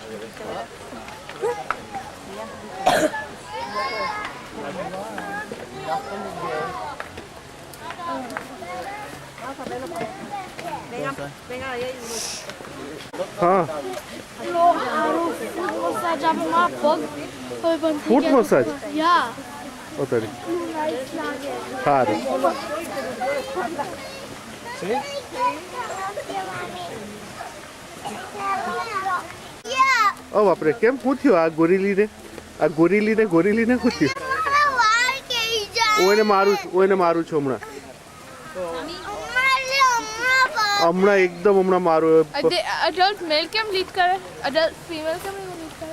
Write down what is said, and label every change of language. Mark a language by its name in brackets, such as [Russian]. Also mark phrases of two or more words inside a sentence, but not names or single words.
[Spanish] Venga, ahí hay uno. [Hindi] हाँ [English] foot massage [Hindi] उतरी हाँ [Gujarati] ઓ બાપ રે કેમ શું થયું આ ગોરીલીને શું થયું ઓને મારું છું હમણાં એકદમ હમણાં મારું [English] adult male [Gujarati] કેમ લીડ કરે [English] adult female [Gujarati] કેમ લીડ કરે